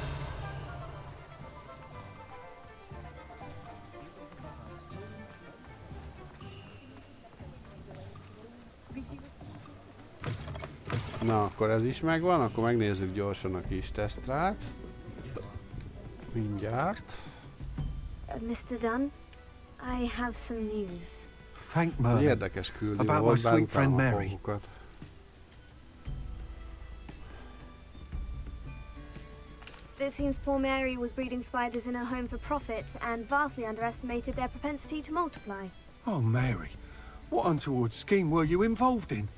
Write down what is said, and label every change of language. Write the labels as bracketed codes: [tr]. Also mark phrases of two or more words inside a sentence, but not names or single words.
[hu] Na, akkor ez is megvan, akkor megnézzük gyorsan a kis tesztrát. Mindjárt. [en] Mr. Dunn, I have some news. Thank Merlin. [hu] Érdekes küldő [en] About my [hu] volt, [en] sweet friend [hu] bántam a [en] Mary. [hu] pókokat. [en] It seems poor Mary was breeding spiders in her home for profit and vastly underestimated their propensity to multiply. Oh, Mary. What untoward scheme were you involved in?